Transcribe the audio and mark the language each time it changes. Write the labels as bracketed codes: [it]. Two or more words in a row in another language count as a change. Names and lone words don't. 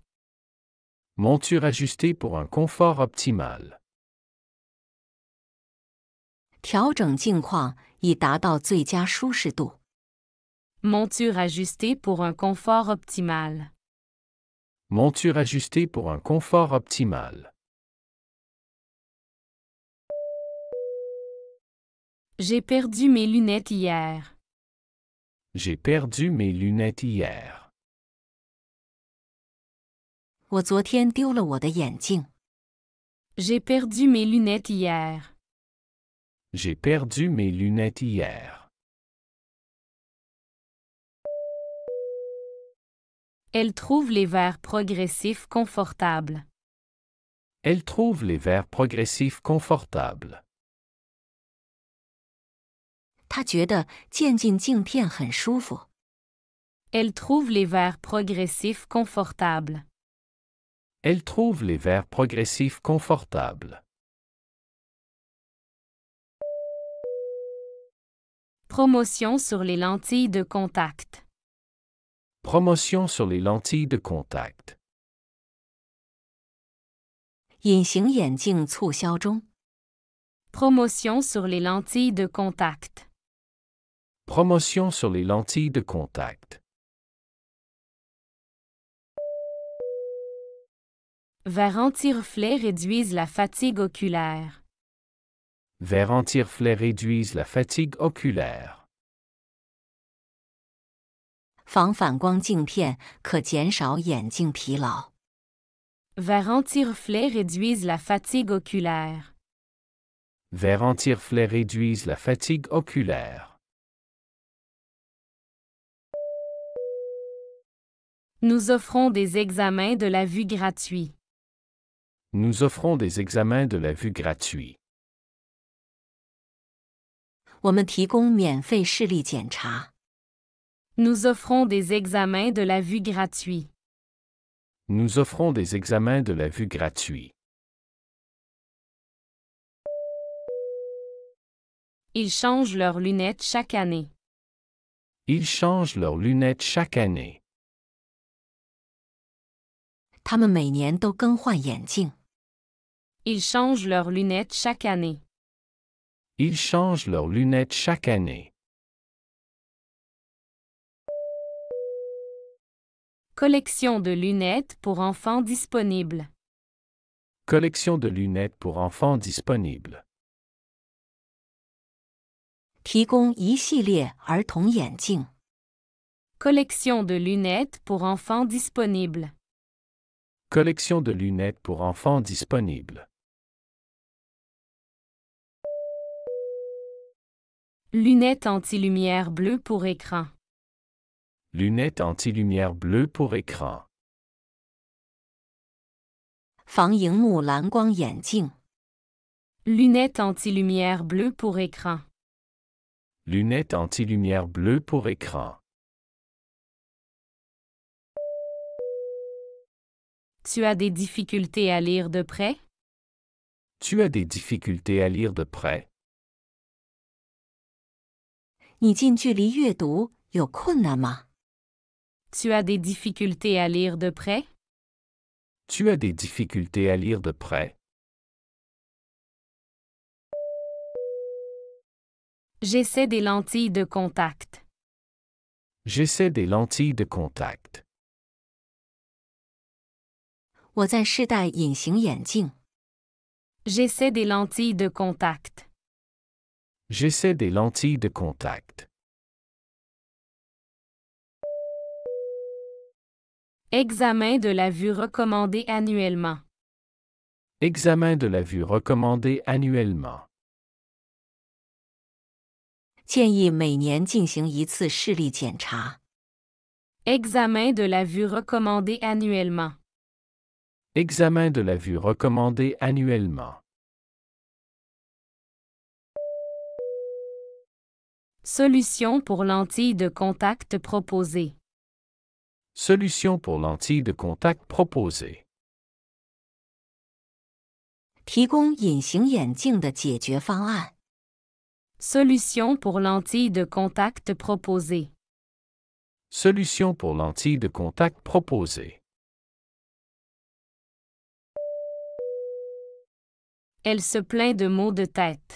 [fr] Monture ajustée pour un confort optimal. [zh] 调整镜框以达到最佳舒适度。 [fr] Monture ajustée pour un confort optimal. Monture ajustée pour un confort optimal. J'ai perdu mes lunettes hier. J'ai perdu mes lunettes hier. [zh] 我昨天丢了我的眼镜。 [fr] J'ai perdu mes lunettes hier. J'ai perdu mes lunettes hier. Elle trouve les verres progressifs confortables. Elle trouve les verres progressifs confortables. [zh] 她觉得渐进镜片很舒服。 [fr] Elle trouve les verres progressifs confortables. Elle trouve les verres progressifs confortables. Promotion sur les lentilles de contact. Promotion sur les lentilles de contact. [zh] 隐形眼镜促销中。 [fr] Promotion sur les lentilles de contact. Promotion sur les lentilles de contact. Verres anti-reflets réduisent la fatigue oculaire. Verres anti-reflets réduisent la fatigue oculaire. [zh] 防反光镜片可减少眼镜疲劳。 [fr] Verres anti-reflets réduisent la fatigue oculaire. Verres anti-reflets réduisent la fatigue oculaire. Nous offrons des examens de la vue gratuits. Nous offrons des examens de la vue gratuits. [zh] 我们提供免费视力检查。 [fr] Nous offrons des examens de la vue gratuits. Nous offrons des examens de la vue gratuits. Ils changent leurs lunettes chaque année. Ils changent leurs lunettes chaque année. [zh] 他们每年都更换眼镜。 [fr] Ils changent leurs lunettes chaque année. Ils changent leurs lunettes chaque année. Collection de lunettes pour enfants disponible. Collection de lunettes pour enfants disponible. [zh] 提供一系列儿童眼镜。 [fr] Collection de lunettes pour enfants disponible. Collection de lunettes pour enfants disponible. Lunettes anti-lumière bleue pour écran. Lunettes anti-lumière bleue pour écran. [zh] 防荧幕蓝光眼镜。 [fr] Lunettes anti-lumière bleue pour écran. Lunettes anti-lumière bleue pour écran. Tu as des difficultés à lire de près? Tu as des difficultés à lire de près? [zh] 你近距离阅读有困难吗？ [fr] Tu as des difficultés à lire de près? Tu as des difficultés à lire de près? J'essaie des lentilles de contact. J'essaie des lentilles de contact. [zh] 我在试戴隐形眼镜。 [fr] J'essaie des lentilles de contact. J'essaie des lentilles de contact. Examen de la vue recommandé annuellement. Examen de la vue recommandé annuellement. [zh] 建议每年进行一次视力检查。 [fr] Examen de la vue recommandé annuellement. Examen de la vue recommandé annuellement. Solution pour lentilles de contact proposée. Solution pour lentilles de contact proposée. [zh] 提供隐形眼镜的解决方案。 [fr] Solution pour lentilles de contact proposée. Solution pour lentilles de contact proposée. Elle se plaint de maux de tête.